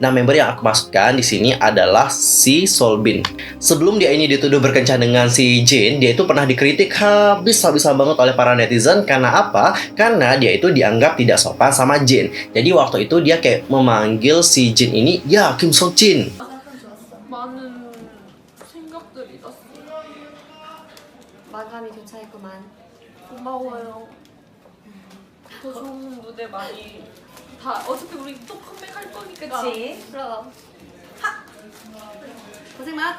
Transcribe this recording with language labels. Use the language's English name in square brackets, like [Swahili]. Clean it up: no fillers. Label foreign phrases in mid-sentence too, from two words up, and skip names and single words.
[Indonesian] Nah, member yang aku maksudkan di sini adalah si Solbin. Sebelum dia ini dituduh berkencan dengan si Jin, dia itu pernah dikritik habis-habisan banget oleh para netizen. Karena apa? Karena dia itu dianggap tidak sopan sama Jin. Jadi waktu itu dia kayak memanggil si Jin ini, ya Kim Sok Jin. [Korean] 많은 생각들이 났어. 마감이 교차했구만. 고마워요. 더 좋은 무대 많이 다 어차피 우리 또 컴백할 거니까. 그치? 그럼. 고생 많았다.